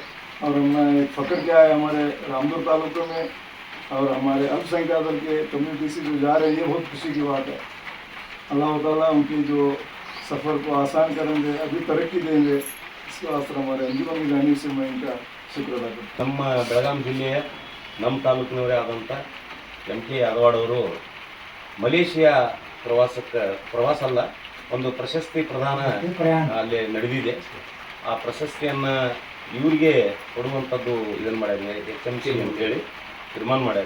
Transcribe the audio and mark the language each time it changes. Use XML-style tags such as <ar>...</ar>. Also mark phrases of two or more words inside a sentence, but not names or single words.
<hi>और हमें फ़ख्र क्या है हमारे रामदुर तालुके में और हमारे अल्पसंख्यक दल के कम्युनिटी से जो जा रहे हैं, ये बहुत खुशी की बात है। अल्लाह ताला उनकी जो सफ़र को आसान करेंगे, अभी तरक्की देंगे, इसके वास्ते हमारे अंजुमन की जानिब से मैं इनका शुक्र अदा करता हूँ।</hi> <kn>ನಮ್ಮ ಬೆಳಗಾಂ ಜಿಲ್ಲೆಯ ನಮ್ಮ ತಾಲೂಕಿನವರೇ ಆದಂಥ MK ಯಾದವಾಡ್ ಅವರು ಮಲೇಷಿಯಾ ಪ್ರವಾಸ ಅಲ್ಲ, ಒಂದು ಪ್ರಶಸ್ತಿ ಪ್ರದಾನ ಅಲ್ಲಿ ನಡೆದಿದೆ. ಆ ಪ್ರಶಸ್ತಿಯನ್ನು ಇವರಿಗೆ ಕೊಡುವಂಥದ್ದು ಇದನ್ನು ಮಾಡ್ಯಾರೆ, HMC ಅಂತೇಳಿ ತೀರ್ಮಾನ ಮಾಡ್ಯಾರೆ.</kn>